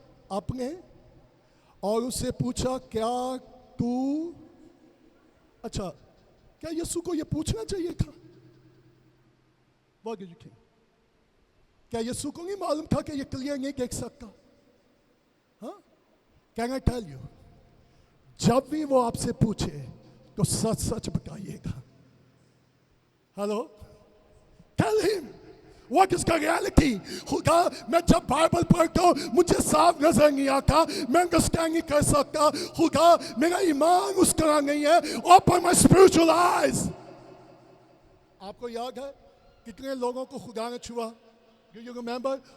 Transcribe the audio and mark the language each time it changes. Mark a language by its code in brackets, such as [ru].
[hi] अपने, और उससे पूछा क्या तू, अच्छा क्या यीशु को ये पूछना चाहिए था? [en] What did you think? [hi] क्या यीशु को नहीं मालूम था कि ये क्लियर नहीं देख सकता? [en] हाँ? Can I tell you? [hi] जब भी वो आपसे पूछे तो सच सच बताइएगा। Hello? [en] Tell him what is the reality. [hi] खुदा मैं जब बाइबल पढ़ता हूँ मुझे साफ नजर नहीं आता, मैं अंडरस्टैंड नहीं कर सकता, खुदा मेरा ईमान उस तरह नहीं है, [en] open my spiritual eyes. [hi] आपको याद है कितने लोगों को खुदा ने छुआ? [en] Do you remember?